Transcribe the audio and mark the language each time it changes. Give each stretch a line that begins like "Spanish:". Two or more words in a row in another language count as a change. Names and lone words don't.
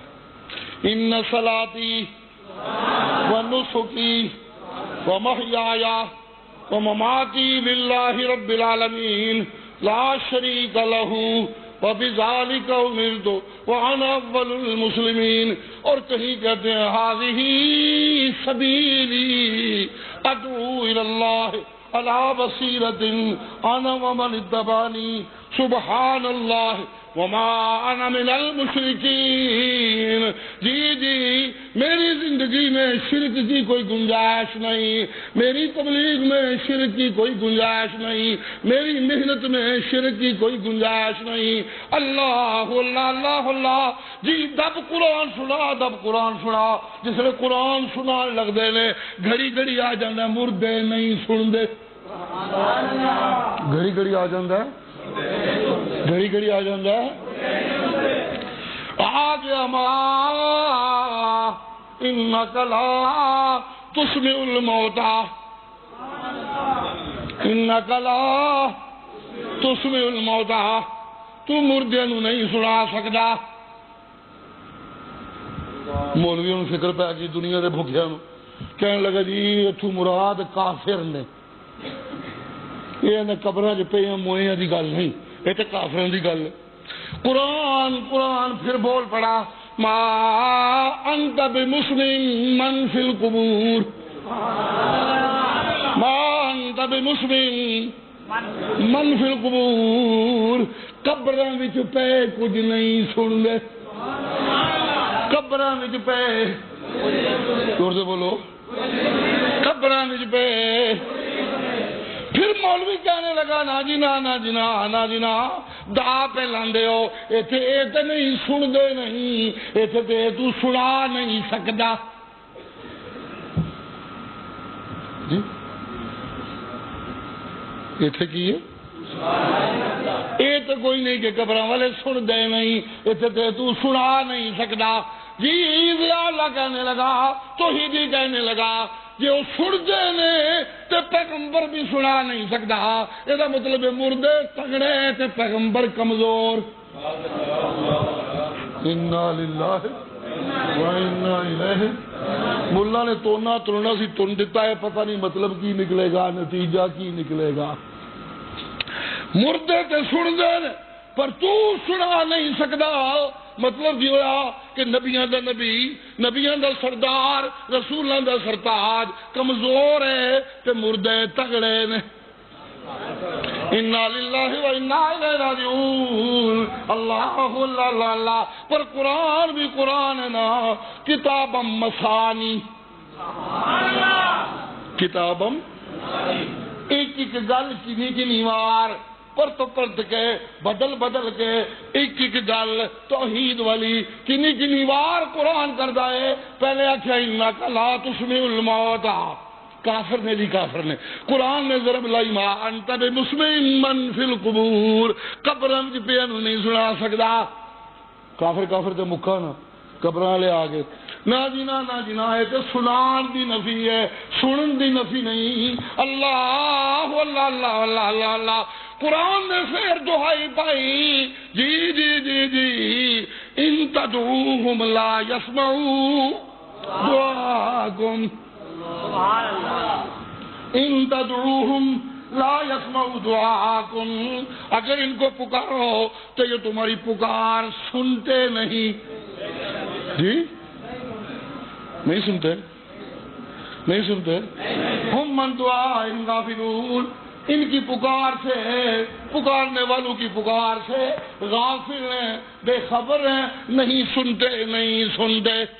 Arabic: ان صلاتی و نسکی و محیای و مماتی للہ رب العالمین لا شریک لہ وبذالک امرت وانا اول المسلمین.
Urdu: اور کہیں کہتے ہیں
Arabic: ھذہ سبیلی ادعو الی اللہ علی بصیرۃ انا ومن اتبعنی سبحان اللہ وما انا من المشرکین.
Urdu: جی میری زندگی میں شرک کی کوئی گنجائش نہیں, میری تبلیغ میں شرک کی کوئی گنجائش نہیں, میری محنت میں شرک کی کوئی گنجائش نہیں.
Arabic: اللہ اللہ اللہ اللہ.
Punjabi: جی دب قرآن سنا دب قرآن سنا. جس نے قرآن سنا لگ دے نے گھڑی گھڑی آ جانا مردے نہیں سن دے. گھڑی گھڑی آ جانا گھڑی گھڑی آ جانا آ گیا ماں
Arabic: انک لا تسمع الموتى انک لا تسمع الموتى.
Punjabi: تو مردے نو نہیں سنا سکتا. مولویوں نے فکر پہ گئی دنیا دے بھوکیاں نو کہنے لگا جی اتو مراد کافر نے. یہ قبراں چ پئی موئیاں دی گل نہیں, یہ تو کافراں دی گل ہے. قرآن پھر بول پڑا ما انت بمسلم من فی القبور ما انت بمسلم من فی القبور. قبراں وچ پے کچھ نہیں سن دے. قبراں وچ پے زور سے بولو قبراں وچ پے. پھر مولوی کہنے لگا نا جی نا نا جی نا نا جی نا دا پہ لاندے ہو ایتھے اے تے نہیں سن دے نہیں ایتھے تے تو سنا نہیں سکدا. جی ایتھے کی ہے اے تو کوئی نہیں کہ قبراں والے سن دے نہیں ایتھے تے تو سنا نہیں سکدا. جی اللہ کہنے لگا توحیدی کہنے لگا جی وہ سنتے نے تے پیغمبر بھی سنا نہیں سکتا. یہ مطلب ہے مردے تگڑے تے پیغمبر کمزور.
Arabic: انا للہ و انا الیہ.
Punjabi: ملا نے تونا تلنا سی تن دیتا ہے پتہ نہیں مطلب کی نکلے گا نتیجہ کی نکلے گا. مردے تے سن دے پر تو سنا نہیں سکتا. مطلب یہ ہوا کہ نبیاں دا نبی نبیاں دا سردار رسولاں دا سرتاج کمزور ہے تے مردے تگڑے نے.
Arabic: انا للہ و انا الیہ راجعون. اللہ اللہ اللہ.
Punjabi: پر قرآن بھی قرآن ہے نا کتابم مثانی. کتابم ایک ایک گل کنی کنی وار پرت پرت کے بدل بدل کے ایک ایک گل توحید والی کنی کنی وار قرآن کردا ہے. پہلے آخیا
Arabic: انک لا تسمع الموتى.
Punjabi: کافر نے کافر نے قرآن نے ضرب لائی
Arabic: ما انت بمسمع من فی القبور.
Punjabi: قبراں وچ پیا نہیں سنا سکدا. کافر کافر تے مکا نا قبراں والے آ گئے نا جی نا نا جی نا. یہ تو سنان دی نفی ہے سنن دی نفی نہیں.
Arabic: اللہ اللہ اللہ اللہ اللہ اللہ.
Punjabi: قرآن نے پھر دعائی پائی جی جی جی جی
Arabic: ان تدعوہم لا یسمعوا دعاکم. ان تدعوہم لا یسمعوا دعاکم.
Urdu: اگر ان کو پکارو تو یہ تمہاری پکار سنتے نہیں. جی نہیں سنتے نہیں سنتے.
Arabic: ہم من دعائہم غافلون.
Urdu: ان کی پکار سے پکارنے والوں کی پکار سے غافل ہیں بے خبر ہیں نہیں سنتے نہیں سنتے.